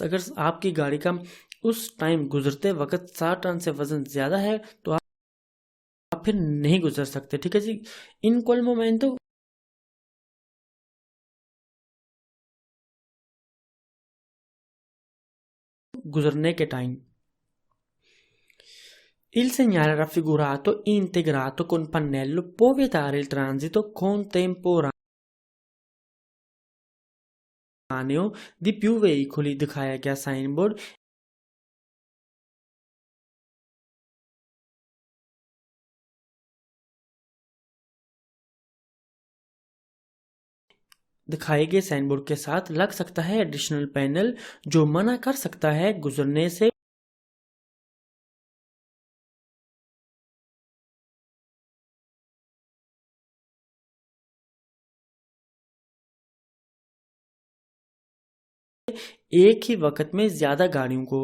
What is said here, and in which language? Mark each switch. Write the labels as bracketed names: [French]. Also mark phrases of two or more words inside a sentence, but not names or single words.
[Hindi] अगर आपकी गाड़ी का उस टाइम गुजरते वक्त 7 टन से वजन ज्यादा है, तो आप फिर नहीं गुजर सकते, ठीक है जी। [Italian] in quel momento [Hindi] गुजरने के टाइम [Italian] il segnale raffigurato integrato con pannello può vietare il transito contemporaneo di più veicoli। [Hindi] दिखाया गया साइन बोर्ड दिखाए गए साइन बोर्ड के साथ लग सकता है एडिशनल पैनल, जो मना कर सकता है गुजरने से एक ही वक्त में ज्यादा गाड़ियों को।